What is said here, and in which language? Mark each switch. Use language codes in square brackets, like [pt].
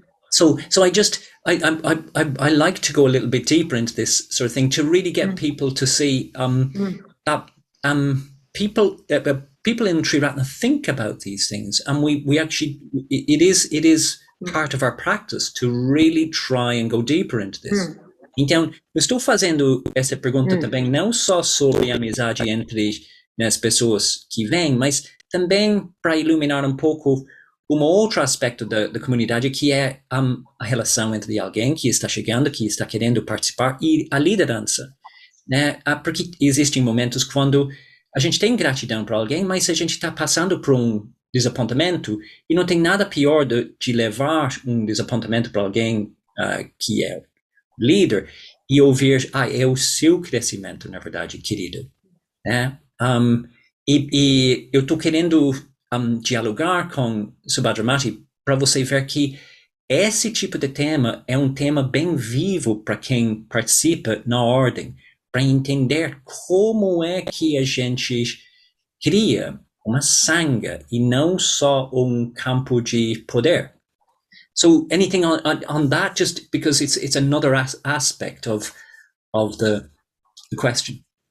[en] So I like to go a little bit deeper into this sort of thing to really get people to see that people in Triratna think about these things, and we actually, it is part of our practice to really try and go deeper into this. [pt] Então, eu estou fazendo essa pergunta também não só sobre a amizade entre as pessoas que vêm, mas também para iluminar um pouco um outro aspecto da comunidade, que é a relação entre alguém que está chegando, que está querendo participar, e a liderança, né? Porque existem momentos quando a gente tem gratidão para alguém, mas a gente está passando por um desapontamento, e não tem nada pior de levar um desapontamento para alguém que é líder e ouvir, é o seu crescimento, na verdade, querido, né? E eu estou querendo dialogar com Subhadramati para você ver que esse tipo de tema é um tema bem vivo para quem participa na ordem, para entender como é que a gente cria uma sangha e não só campo de poder. [en] So anything on that, just because it's another aspect of the question.